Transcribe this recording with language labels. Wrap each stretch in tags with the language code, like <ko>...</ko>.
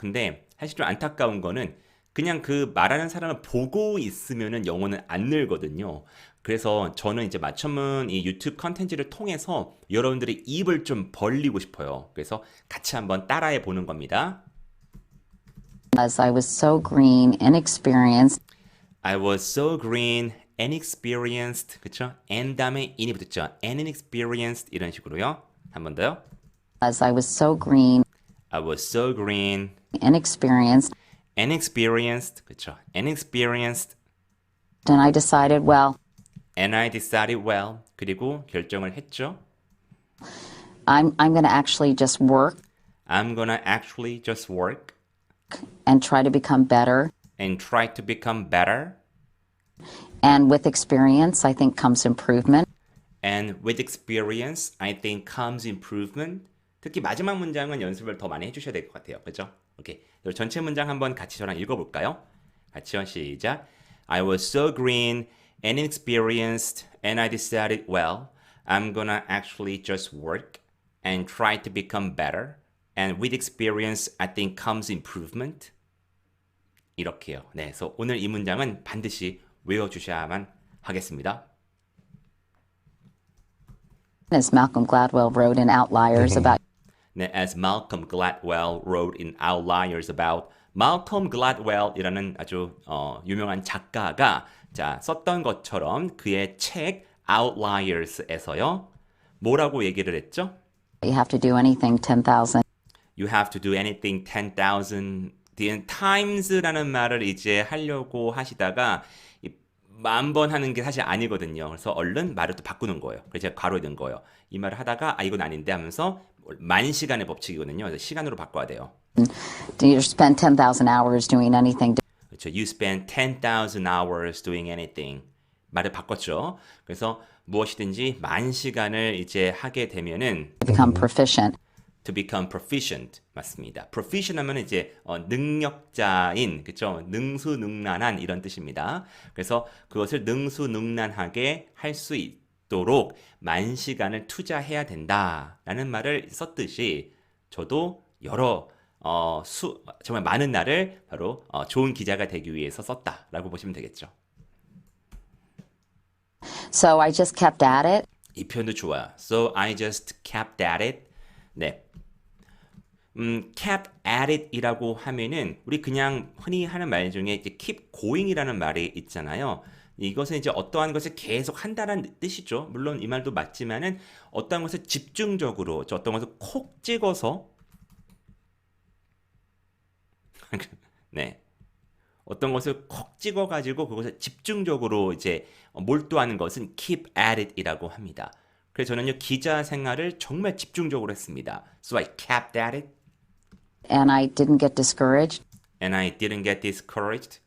<ko>근데 사실 좀 안타까운 거는 그냥 그 말하는 사람을 보고 있으면은 영어는 안 늘거든요. 그래서 저는 이제 맞춤은 이 유튜브 컨텐츠를 통해서 여러분들의 입을 좀 벌리고 싶어요. 그래서 같이 한번 따라해 보는 겁니다.</ko> <en>As I was so green, inexperienced, I was so green and experienced.</en> <ko>그쵸? and 다음에 in이 붙었죠.</ko> <en>and inexperienced</en> <ko>이런 식으로요. 한 번 더요.</ko> <en>as I was so green, I was so green inexperienced, and experienced.</en> <ko>그쵸?</ko> <en>and experienced. and I decided, well, And I decided well.</en> <ko>그리고 결정을 했죠.</ko> <en>I'm going to actually just work I'm gonna actually just work and try to become better. and try to become better. And with experience, I think comes improvement. And with experience, I think comes improvement.</en> <ko>특히 마지막 문장은 연습을 더 많이 해주셔야 될 것 같아요. 그렇죠? 오케이. 그럼 전체 문장 한번 같이 저랑 읽어볼까요? 같이요. 시작.</ko> <en>I was so green and inexperienced, and I decided, well, I'm gonna actually just work and try to become better. And with experience, I think comes improvement.</en> <ko>이렇게요. 네, 그래서 오늘 이 문장은 반드시 외워주셔야만 하겠습니다.</ko> <en>As Malcolm Gladwell wrote in Outliers about</en> <ko>네,</ko> <en>as Malcolm Gladwell wrote in Outliers about</en> <ko>Malcolm Gladwell이라는 아주 유명한 작가가 자 썼던 것처럼 그의 책 Outliers에서요 뭐라고 얘기를 했죠?</ko> <en>you have to do anything 10,000 You have to do anything 10,000 times</en> <ko>라는 말을 이제 하려고 하시다가 10,000번 하는 게 사실 아니거든요. 그래서 얼른 말을 또 바꾸는 거예요. 그래서 제가 괄호에 넣은 거예요. 이 말을 하다가 이건 아닌데 하면서 10,000시간의 법칙이거든요. 그래서 시간으로 바꿔야 돼요.</ko> <en>you spend 10,000 hours doing anything to</en> <ko>그렇죠.</ko> <en>You spend 10,000 hours doing anything.</en> <ko>말을 바꿨죠. 그래서 무엇이든지 10,000시간을 이제 하게 되면은</ko> <en>become proficient. to become proficient</en> <ko>맞습니다. proficient 하면 이제 능력자인 그렇죠? 능수능란한 이런 뜻입니다. 그래서 그것을 능수능란하게 할 수 있도록 10,000시간을 투자해야 된다라는 말을 썼듯이 저도 여러 정말 많은 날을 바로 좋은 기자가 되기 위해서 썼다라고 보시면 되겠죠.</ko> <en>So I just kept at it.</en> <ko>이 표현도 좋아요.</ko> <en>So I just kept at it.</en> <ko>네. kept at it 이라고 하면은 우리 그냥 흔히 하는 말 중에 이제 keep going이라는 말이 있잖아요. 이것은 이제 어떠한 것을 계속 한다는 뜻이죠. 물론 이 말도 맞지만은 어떠한 것을 집중적으로, 어떤 것을 콕 찍어서 네. 어떤 것을 콕 찍어가지고 그것을 집중적으로 이제 몰두하는 것은 keep at it 이라고 합니다. 그래서 저는요, 기자 생활을 정말 집중적으로 했습니다.</ko> <en>So I kept at it. And I didn't get discouraged. And I didn't get discouraged.</en>